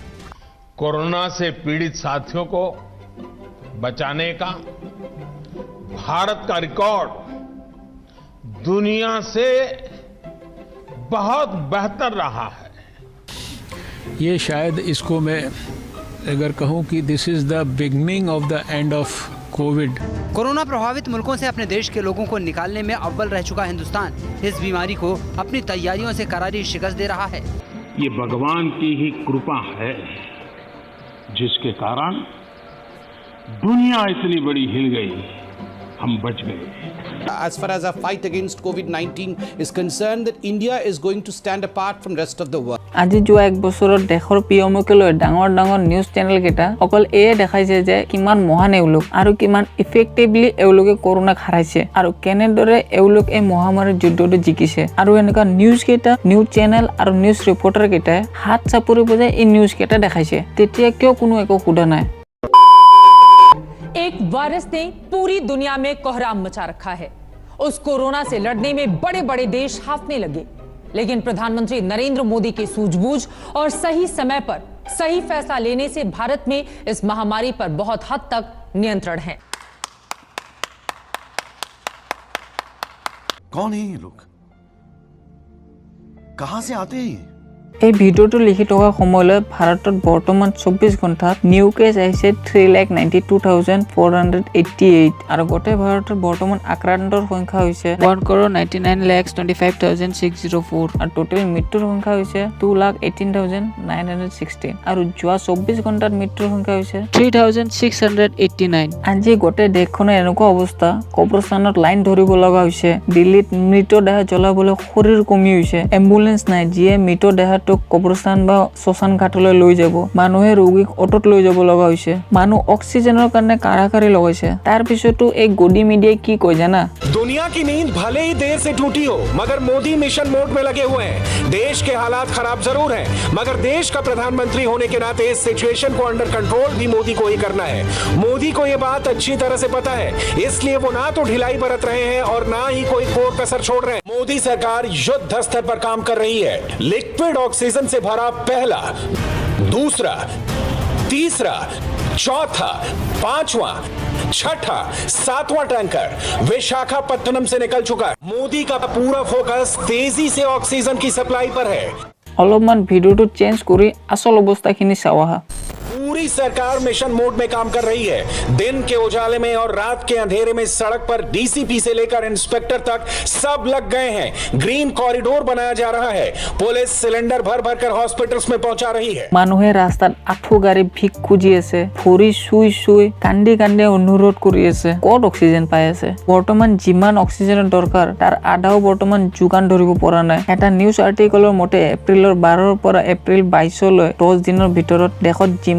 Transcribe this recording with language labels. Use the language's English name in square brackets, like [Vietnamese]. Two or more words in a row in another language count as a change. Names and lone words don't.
[Hindi] कोरोना से पीड़ित साथियों को बचाने का भारत का रिकॉर्ड दुनिया से बहुत बेहतर रहा है ये शायद इसको मैं अगर कहूं कि [English] this is the beginning of the end of COVID [Hindi] कोरोना प्रभावित मुल्कों से अपने देश के लोगों को निकालने में अव्वल रह चुका हिंदुस्तान इस बीमारी को अपनी तैयारियों से करारी शिकस्त दे रहा है ये भगवान की ही कृपा है जिसके कारण दुनिया इतनी बड़ी हिल गई हम बच गए [English] As far as our fight against COVID-19 is concerned, that India is going to stand apart from rest of the world. [Assamese] আজি যোৱা এক বছৰত দেশৰ পিয়মকে লৈ ডাঙৰ ডাঙৰ [English] news channel [Assamese] কেইটা অকল এয়ে দেখাইছে যে কিমান মহান এওঁলোক আৰু কিমান ইফেক্টিভলি এওঁলোকে কৰোনাক হাৰাইছে আৰু কেনেদৰে এওঁলোক এই মহামাৰীৰ যুদ্ধটো জিকিছে আৰু এনেকুৱা নিউজ কেইটা [English] news channel [Assamese] আৰু [English] news reporter [Assamese] কেইটাই হাত চাপৰি বজাই এই নিউজ কেইটা দেখাইছে তেতিয়া কিয় কোনো একো সোধা নাই [Hindi] एक वायरस ने पूरी दुनिया में कोहराम मचा रखा है उस कोरोना से लड़ने में बड़े बड़े देश हाफने लगे लेकिन प्रधानमंत्री नरेंद्र मोदी की सूझबूझ और सही समय पर सही फैसला लेने से भारत में इस महामारी पर बहुत हद तक नियंत्रण है कौन है ये लोग कहां से आते हैं [Assamese] এই ভিডিওটো লিখি থকা সময়লৈ ভাৰতত বৰ্তমান 24 ঘণ্টাত [English] new cases [Assamese] আহিছে 3,92,488 আৰু গোটেই ভাৰতত বৰ্তমান আক্ৰান্তৰ সংখ্যা হৈছে 1,99,25,604 আৰু টোটেল মৃত্যুৰ সংখ্যা হৈছে 2,18,916 আৰু যোৱা 24 ঘণ্টাত মৃত্যুৰ সংখ্যা হৈছে 3,689 আজি গোটেই দেশখনৰ এনেকুৱা অৱস্থা কবৰস্থানত লাইন ধৰিব লগা হৈছে দিল্লীত মৃতদেহ জ্বলাবলৈ শৰীৰ কমি হৈছে এম্বুলেন্স নাই যিয়ে মৃতদেহ কবৰস্থান বা শ্মশান ঘাটলৈ লৈ যাব মানুহে ৰোগীক অটত লৈ যাব লগা হৈছে মানুহ অক্সিজেনৰ কাৰণে কাৰাকাৰি লগাইছে তাৰ পিছতো এই গদি মিডিয়াই কি কয় জানা [Hindi] दुनिया की नींद भले ही देर से टूटी हो मगर मोदी [English] mission mode [Hindi] में लगे हुए हैं देश के हालात खराब जरूर हैं मगर देश का प्रधानमंत्री होने के नाते इस सिचुएशन को [English] under control [Hindi] भी मोदी को ही करना है मोदी को ये बात अच्छी तरह से पता है इसलिए वो ना तो ढिलाई बरत रहे हैं और ना ही कोई कोर कसर छोड़ रहे हैं मोदी सरकार युद्ध स्तर पर काम कर रही है [English] liquid oxygen [Hindi] से भरा पहला दूसरा तीसरा चौथा पांचवा छठा सातवां टैंकर विशाखापट्टनम से निकल चुका है मोदी का पूरा फोकस तेजी से ऑक्सीजन की सप्लाई पर है [Assamese] অলপমান ভিডিওটো চেঞ্জ কৰি আসল অৱস্থাখিনি চাওয়া [Hindi] पूरी सरकार [English] mission mode [Hindi] में काम कर रही है दिन के उजाले में और रात के अंधेरे में सड़क पर डीसीपी से लेकर इंस्पेक्टर तक सब लग गए हैं [English] green corridor [Hindi] बनाया जा रहा है पुलिस सिलेंडर भर भर कर हॉस्पिटल्स में पहुंचा रही है [Assamese] মানুহে ৰাস্তাত আঁঠু গাড়ী ভিক খুজি আছে ভৰি চুই চুই কান্দি কান্দি অনুৰোধ কৰি আছে ক'ত অক্সিজেন পাই আছে বৰ্তমান যিমান অক্সিজেনৰ দৰকাৰ তাৰ আধাও বৰ্তমান যোগান ধৰিব পৰা নাই এটা [English] news article [Assamese] মতে এপ্ৰিলৰ 12 পৰা এপ্ৰিল 22 লৈ 10 দিনৰ ভিতৰত দেশত যিমান